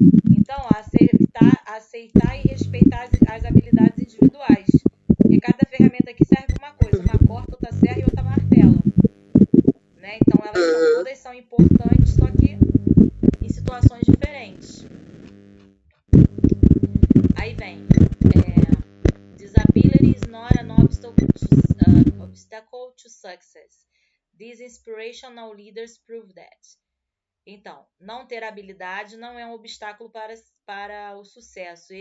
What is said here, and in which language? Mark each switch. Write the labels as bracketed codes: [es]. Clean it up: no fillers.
[pt] Então, aceitar e respeitar as habilidades individuais. Porque cada ferramenta aqui serve uma coisa, uma corta, outra serra e outra martela. Né? Então, todas são importantes, só que em situações diferentes. Aí vem, [en] disability is not an obstacle to success. These inspirational leaders prove that. [pt] Então, não ter habilidade não é um obstáculo para o sucesso.